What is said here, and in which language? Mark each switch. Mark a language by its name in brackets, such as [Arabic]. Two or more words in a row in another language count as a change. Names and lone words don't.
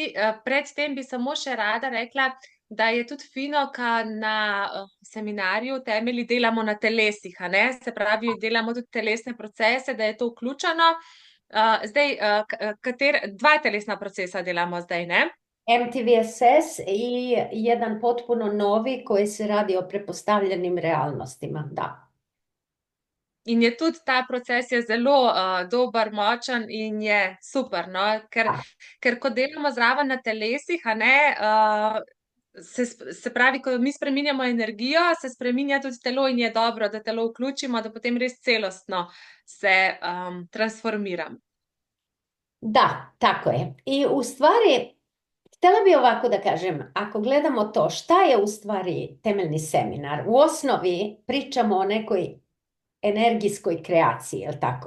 [Slovenian] predtem bi samo še rada rekla, da je tudi fino, ka na seminarju temelji delamo na telesih, a ne? Se pravi, delamo tudi telesne procese, da je to vključeno. Zdaj, 2 telesna procesa delamo zdaj, ne? [Croatian] MTVSS i jedan potpuno novi koji se radi o prepostavljenim realnostima, da. [Slovenian] In je tudi ta proces je zelo dober, močen in je super, no? Da. Ker ko delamo zraven na telesih, a ne, se pravi, ko mi spreminjamo energijo, se spreminja tudi telo in je dobro, da telo vključimo, da potem res celostno se transformiramo. Da, tako je. [Croatian] I u stvari, htjela bi ovako da kažem, ako gledamo to, šta je u stvari temeljni seminar? U osnovi pričamo o nekoj energijskoj kreaciji, jel tako?